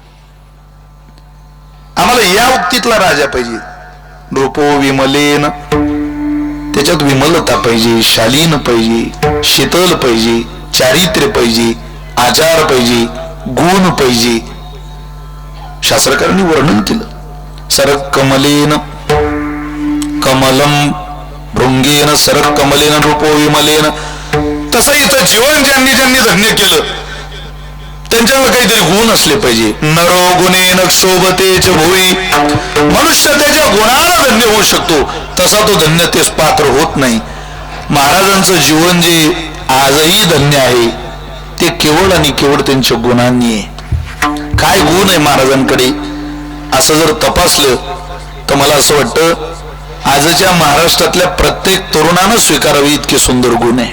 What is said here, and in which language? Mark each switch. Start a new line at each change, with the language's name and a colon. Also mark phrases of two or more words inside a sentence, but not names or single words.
Marathi: आम्हाला या उक्तीतला राजा पाहिजे.
Sanskrit: नृपो विमलेन,
Marathi: त्याच्यात विमलता पाहिजे, शालीन पाहिजे, शीतल पाहिजे, चारित्र्य पाहिजे, आचार पाहिजे, गुण पाहिजे. शास्त्रकारांनी वर्णन केलं.
Sanskrit: सरक कमलेन कमलम भृंगेन सरक कमलेन नृपो विमलेन.
Marathi: तसं इथं जीवन ज्यांनी ज्यांनी धन्य केलं त्यांच्यावर काहीतरी गुण असले पाहिजे.
Sanskrit: नरो गुणेन क्षोभतेच भुवी,
Marathi: मनुष्य त्याच्या गुणाला धन्य होऊ शकतो, तसा तो धन्यतेस पात्र होत नाही. महाराजांचं जीवन जे आजही धन्य आहे ते केवळ आणि केवळ त्यांच्या गुणांनी आहे. काय गुण आहे महाराजांकडे असं जर तपासलं तर मला असं वाटतं आजच्या महाराष्ट्रातल्या प्रत्येक तरुणानं स्वीकारावे इतके सुंदर गुण आहे.